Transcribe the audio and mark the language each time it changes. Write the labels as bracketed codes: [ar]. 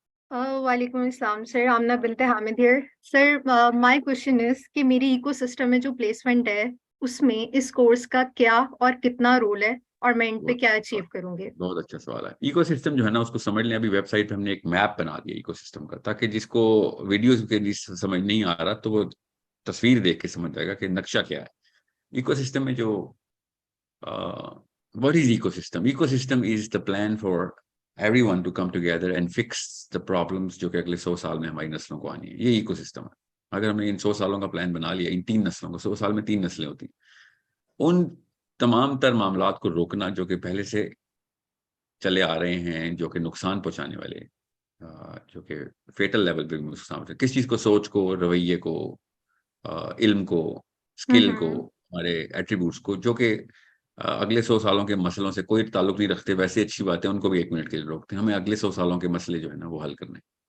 [ur] وعلیکم السلام سر، آمنہ بنت Hamid hair. Sir [en] my question is [ur] کہ میری ایکو سسٹم میں جو پلیسمنٹ ہے اس میں اس کورس کا کیا اور کتنا رول ہے اور میں ان پہ کیا اچیو کروں گی؟ بہت اچھا سوال ہے. ایکو سسٹم جو ہے نا اس کو سمجھ لیں. ابھی ویب سائٹ پہ ہم نے ایک میپ بنا دیا ایکو سسٹم کا, تاکہ جس کو ویڈیوز کے سمجھ نہیں آ رہا تو وہ تصویر دیکھ کے سمجھ جائے گا کہ نقشہ کیا ہے. ایکو سسٹم میں جو [en] what is ecosystem? Ecosystem is the plan for everyone to come together and fix the problems [ur] جو کہ اگلے 100 سال میں ہماری نسلوں کو آنی ہے. یہ ایکو سسٹم ہے. اگر ہم نے ان 100 سالوں کا پلان بنا لیا, ان 3 نسلوں کو, 100 سال میں 3 نسلیں ہوتی ہیں, ان تمام تر معاملات کو روکنا جو کہ پہلے سے چلے آ رہے ہیں, جو کہ نقصان پہنچانے والے, جو کہ فیٹل لیول پہ نقصان پہنچانے, کس چیز کو, سوچ کو, رویے کو, علم کو, اسکل کو, ہمارے ایٹریبیوٹس کو, جو کہ اگلے 100 سالوں کے مسئلوں سے کوئی تعلق نہیں رکھتے, ویسے اچھی باتیں ان کو بھی 1 منٹ کے لیے روکتے ہیں. ہمیں اگلے 100 سالوں کے مسئلے جو ہے نا وہ حل کرنے.